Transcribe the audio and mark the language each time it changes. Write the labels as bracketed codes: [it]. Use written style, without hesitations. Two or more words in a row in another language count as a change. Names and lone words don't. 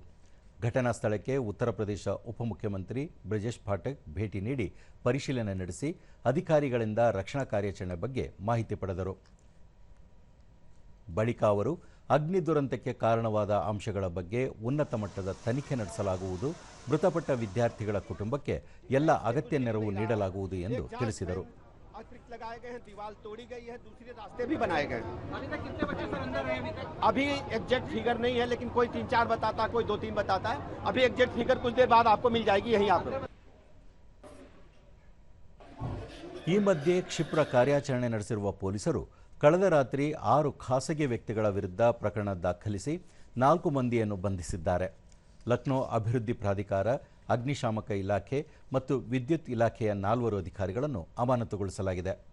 [kn] ಘಟನಾ ಸ್ಥಳಕ್ಕೆ ಉತ್ತರ ಪ್ರದೇಶ ಉಪಮುಖ್ಯಮಂತ್ರಿ ಬ್ರಿಜೇಶ್ ಪಾಠಕ್ ಭೇಟಿ ನೀಡಿ ಪರಿಶೀಲನೆ ನಡೆಸಿ ಅಧಿಕಾರಿಗಳಿಂದ ರಕ್ಷಣಾ ಕಾರ್ಯಾಚರಣೆ ಬಗ್ಗೆ ಮಾಹಿತಿ ಪಡೆದರು. ಬಳಿಕ ಅವರು ಅಗ್ನಿ ದುರಂತಕ್ಕೆ ಕಾರಣವಾದ ಅಂಶಗಳ ಬಗ್ಗೆ ಉನ್ನತ ಮಟ್ಟದ ತನಿಖೆ ನಡೆಸಲಾಗುವುದು, ಮೃತಪಟ್ಟ ವಿದ್ಯಾರ್ಥಿಗಳ ಕುಟುಂಬಕ್ಕೆ ಎಲ್ಲ ಅಗತ್ಯ ನೆರವು ನೀಡಲಾಗುವುದು ಎಂದು ತಿಳಿಸಿದರು. [hi] लगाए गए हैं, दीवार तोड़ी गई है, दूसरे रास्ते भी बनाए गए हैं। अभी तक कितने बच्चे सर अंदर रहे अभी तक? अभी [en] exact figure [hi] नहीं है, लेकिन कोई 3-4 बताता है, कोई 2-3 बताता है। अभी [en] exact figure [hi] कुछ देर बाद आपको मिल जाएगी यहीं आप। [kn] ಈ ಮಧ್ಯೆ ಕ್ಷಿಪ್ರ ಕಾರ್ಯಾಚರಣೆ ನಡೆಸಿರುವ ಪೊಲೀಸರು ಕಳೆದ ರಾತ್ರಿ 6 ಖಾಸಗಿ ವ್ಯಕ್ತಿಗಳ ವಿರುದ್ಧ ಪ್ರಕರಣ ದಾಖಲಿಸಿ 4 ಮಂದಿಯನ್ನು ಬಂಧಿಸಿದ್ದಾರೆ. ಲಕ್ನೋ ಅಭಿವೃದ್ಧಿ ಪ್ರಾಧಿಕಾರ, ಅಗ್ನಿಶಾಮಕ ಇಲಾಖೆ ಮತ್ತು ವಿದ್ಯುತ್ ಇಲಾಖೆಯ 4 ಅಧಿಕಾರಿಗಳನ್ನು ಅಮಾನತುಗೊಳಿಸಲಾಗಿದೆ.